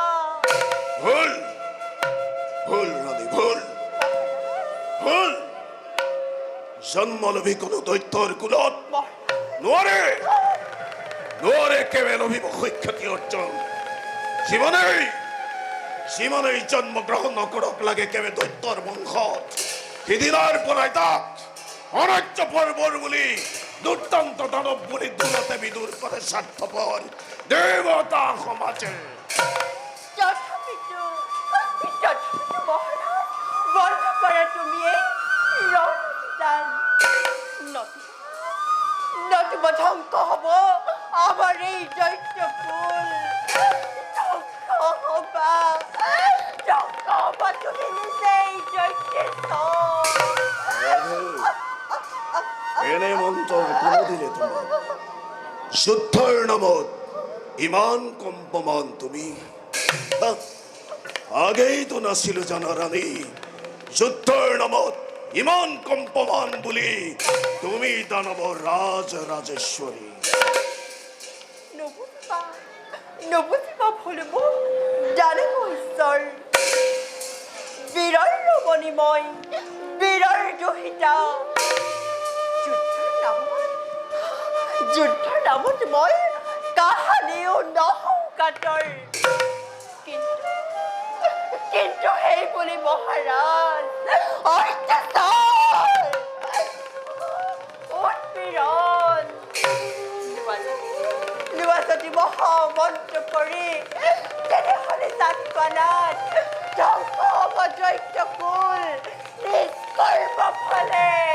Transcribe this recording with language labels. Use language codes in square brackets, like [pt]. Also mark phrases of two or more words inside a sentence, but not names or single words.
[as] ভুল ৰাণী ভুল জন্মলোভী কোনো দৈত্যৰ কুলত নোৱাৰে কেৱল লভিব সুখ্যাতি অৰ্জন জীৱনেই জন্মগ্ৰহণ নকৰক লাগে কেৱল দৈত্যৰ বংশত সিদিনাৰ পৰাই তাক অনাৰ্য পৰ্বৰ বুলি দুৰ্দান্ত দানৱ বুলি দূৰতে বিদূৰ কৰে স্বাৰ্থপৰ দেৱতা সমাজে তথাপিতো মহাৰাজ বন্ধ কৰা তুমি এই ৰণ অভিযান নতুবা ধ্বংস হব আমার এই দৈত্য কুল ধ্বংস হবা তুমি নিজেই দৈত্যের এনে মন্ত্ৰৰ কোনোদিনে তোমাৰ যুদ্ধৰ নামত ইমান কম্পমান তুমি আগেই তো নাছিল জানা রানী যুদ্ধের নামত ইমান কম্পমান বলি তুমি দানব রাজ রাজেশ্বরী নবুজিবা ভুলব জানিব ঈশ্বৰ বীৰৰ ৰমণীময় বীৰৰ দুহিতা যুদ্ধৰ নামত মই কাহানিও নহওঁ কাতৰ কিন্তু সেই বুলি মহাৰাজ অত্যাচাৰ উৎপীড়ন যদি মহামন্ত্ৰ কৰি তেনেহ'লে চাকপালাত ধ্বংস হ'ব দৈত্যকুল নিষ্কৰ্ম ফলে